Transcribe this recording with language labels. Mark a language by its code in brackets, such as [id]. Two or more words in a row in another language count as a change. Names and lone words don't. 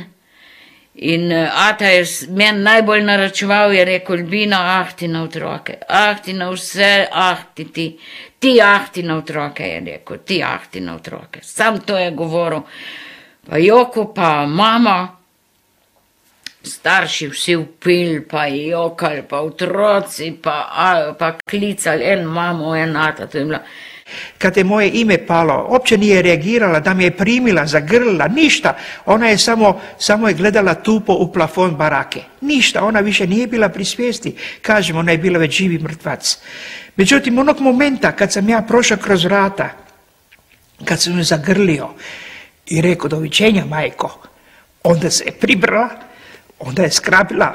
[sl] In ata je meni najbolj naračeval, je rekel, Albina, ti na otroke, ti na vse, ti na otroke, je rekel, ti na otroke. Sam to je govoril. Pa Joko, pa mama, starši vsi vpil, pa jokali, pa otroci, pa klicali, en mamo, en ata, to je bila. [hr] Kad je moje ime palo, uopće nije reagirala, da me je primila, zagrlila, ništa. Ona je samo je gledala tupo u plafon barake. Ništa, ona više nije bila pri svijesti. Kažem, ona je bila već živi mrtvac. Međutim, onog momenta kad sam ja prošao kroz vrata, kad sam ju zagrlio i rekao, doviđenja majko, onda se je pribrala, onda je skrabila.